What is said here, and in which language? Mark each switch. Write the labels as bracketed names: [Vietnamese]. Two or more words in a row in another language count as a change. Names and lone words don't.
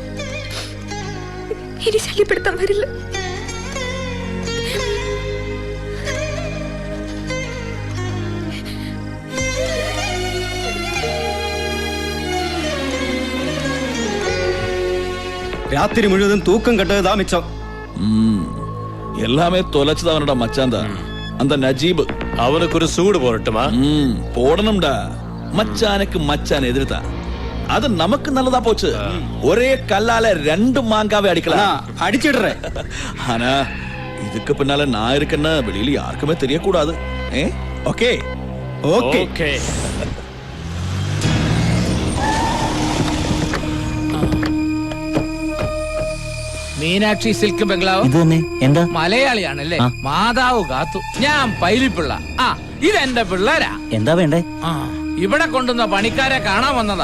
[Malayalam] ഇനി ശല്യപ്പെടുത്താൻ വരില്ല. [Tamil] ராத்திரி முழுவன் தூக்கம் கெட்டது மிச்சம். எல்லாமே தொலைச்சது அவனோட மச்சான் தான், அந்த நஜீப். அவனுக்கு ஒரு சூடு போடட்டுமா? போடணும்டா. மச்சானுக்கு மச்சான் எதிர்த்தான், அது நமக்கு நல்லதா போச்சு. ஒரே கல்லால 2 மாங்காவை அடிக்கலாம். அடிச்சிடுறேன். ஆனா இதுக்கு பின்னால நான் இருக்கேன்னா வெளியில யாருக்குமே தெரியக்கூடாது. ஓகே ஓகே. [Malayalam] മീനാക്ഷി സിൽക്ക് ബംഗ്ലാവ്. ഇത് തന്നെ. എന്താ? മലയാളിയാണല്ലേ? മാതാവ് കാത്തു. ഞാൻ പൈലിപ്പിള്ള. ഇതെന്റെ പിള്ളേരാ. എന്താ വേണ്ടേ? ഇവിടെ കൊണ്ടുവന്ന പണിക്കാരെ കാണാൻ വന്നതാ.